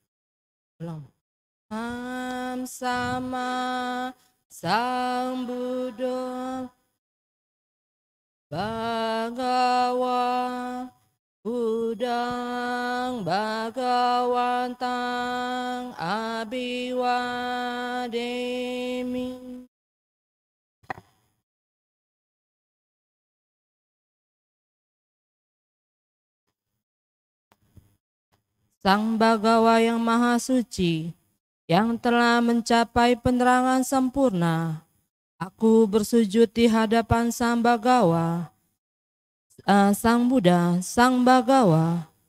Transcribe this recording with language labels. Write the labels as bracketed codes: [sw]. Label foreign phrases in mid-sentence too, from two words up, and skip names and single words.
[pi] Sama Sang Buddha Bhagawa, Budang Bhagawantang Abhiwademi. [id] Sang Bhagawa yang Maha Suci, yang telah mencapai penerangan sempurna, aku bersujud di hadapan Sang Bhagawa, Sang Buddha, Sang Bhagawa.